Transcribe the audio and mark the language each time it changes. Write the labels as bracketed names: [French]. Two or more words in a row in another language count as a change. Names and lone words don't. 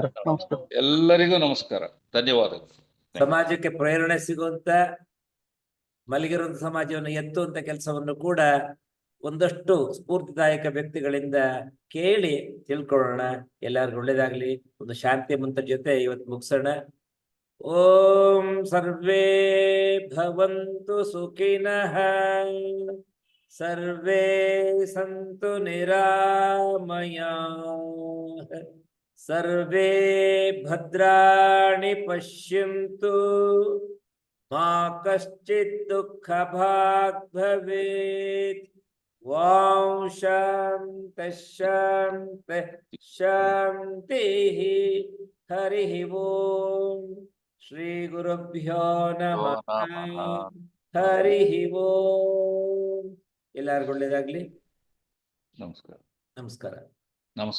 [Kannada] ಎಲ್ಲರಿಗೂ ನಮಸ್ಕಾರ, ಧನ್ಯವಾದಗಳು. ಸಮಾಜಕ್ಕೆ ಪ್ರೇರಣೆ ಸಿಗುವಂತ, ಮಲಗಿರುವಂತ ಸಮಾಜವನ್ನು ಎತ್ತುವಂತ ಕೆಲಸವನ್ನು ಕೂಡ ಒಂದಷ್ಟು ಸ್ಫೂರ್ತಿದಾಯಕ ವ್ಯಕ್ತಿಗಳಿಂದ ಕೇಳಿ ತಿಳ್ಕೊಳ್ಳೋಣ. ಎಲ್ಲರಿಗೂ ಒಳ್ಳೇದಾಗ್ಲಿ. ಒಂದು ಶಾಂತಿ ಮಂತ್ರ ಜೊತೆ ಇವತ್ತು ಮುಗಿಸೋಣ. [Sanskrit] ಓಂ ಸರ್ವೇ ಭವಂತು ಸುಖಿನಃ, ಸರ್ವೇ ಸಂತು ನಿರಾಮಯಾಃ, ಸರ್ವೇ ಭದ್ರಾಣಿ ಪಶ್ಯಂತು, ಮಾ ಕಶ್ಚಿತ್ ದುಃಖ ಭಾಗ್ ಭವೇತ್. ಓಂ ಶಾಂತಿ ಶಾಂತಿ ಶಾಂತಿ. ಹರಿ ಓಂ. ಶ್ರೀ ಗುರುಭ್ಯೋ ನಮಃ. ಹರಿ ಓಂ. [Kannada] ಎಲ್ಲರಿಗೂ ಒಳ್ಳೇದಾಗ್ಲಿ. ನಮಸ್ಕಾರ. ನಮಸ್ಕಾರ. ನಮಸ್ಕಾರ.